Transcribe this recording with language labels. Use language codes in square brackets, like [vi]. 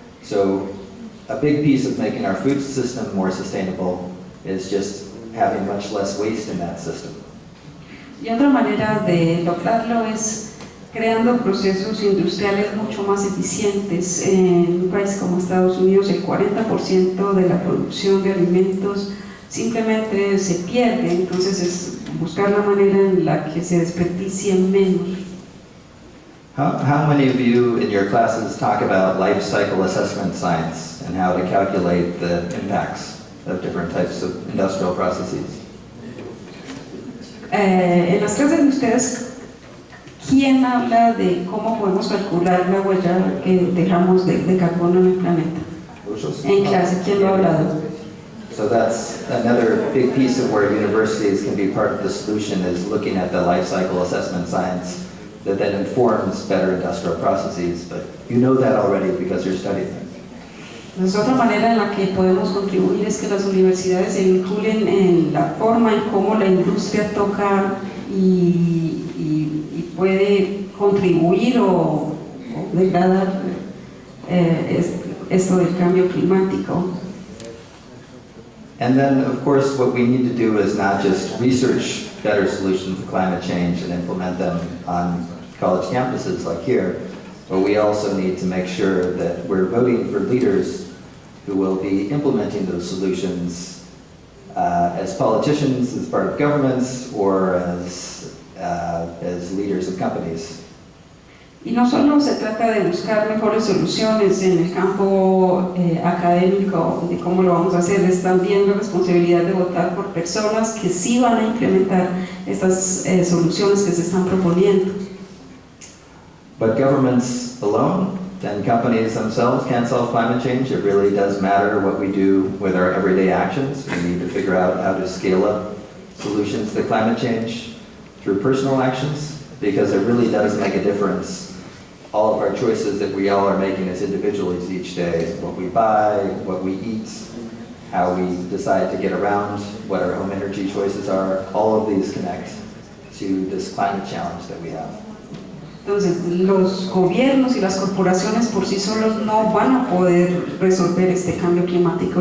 [en] So a big piece of making our food system more sustainable is just having much less waste in that system. [es] Y otra manera de lograrlo es creando procesos industriales mucho más eficientes. En un país como Estados Unidos, el 40% de la producción de alimentos simplemente se pierde, entonces es buscar la manera en la que se desperdicien menos. [en] How many of you in your classes talk about life cycle assessment science and how to calculate the impacts of different types of industrial processes? [es] En las clases de ustedes, ¿quién habla de cómo podemos calcular la huella que dejamos de carbono en el planeta? En clase, ¿quién lo ha hablado? [en] So that's another big piece of where universities can be part of the solution, is looking at the life cycle assessment science that then informs better industrial processes, but you know that already because you're studying it. [es] Entonces, otra manera en la que podemos contribuir es que las universidades se vinculen en la forma en cómo la industria toca y puede contribuir o degradar esto del cambio climático. [en] And then, of course, what we need to do is not just research better solutions to climate change and implement them on college campuses like here, but we also need to make sure that we're voting for leaders who will be implementing those solutions as politicians, as part of governments, or as leaders of companies. [es] Y no solo se trata de buscar mejores soluciones en el campo académico de cómo lo vamos a hacer, es también la responsabilidad de votar por personas que sí van a implementar estas soluciones que se están proponiendo. [en] But governments alone and companies themselves can't solve climate change. It really does matter what we do with our everyday actions. We need to figure out how to scale up solutions to climate change through personal actions, because it really does make a difference all of our choices that we all are making as individuals each day, what we buy, what we eat, how we decide to get around, what our home energy choices are, all of these connect to this climate challenge that we have. [es] Entonces, los gobiernos y las corporaciones por sí solos no van a poder resolver este cambio climático.